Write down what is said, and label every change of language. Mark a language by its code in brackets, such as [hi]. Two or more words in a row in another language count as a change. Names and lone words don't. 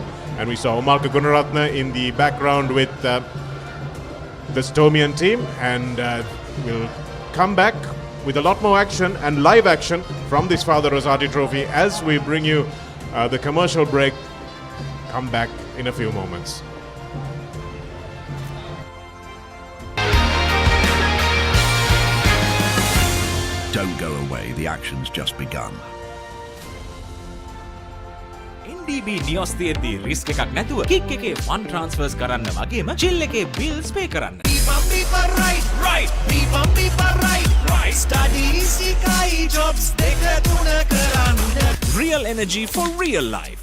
[en] And we saw Omarka Gunaratna in the background with the Stomian team, and we'll come back with a lot more action and live action from this Father Rosati Trophy as we bring you the commercial break. Come back in a few moments. Don't go away, the action's just begun. [si] NDB නියොස් තියෙද්දී රිස්ක් එකක් නැතුව කික් එකේ [en] fund transfers [si] කරන්න වගේම චිල් එකේ [en] bills pay [si] කරන්න. [en] Real energy for real life.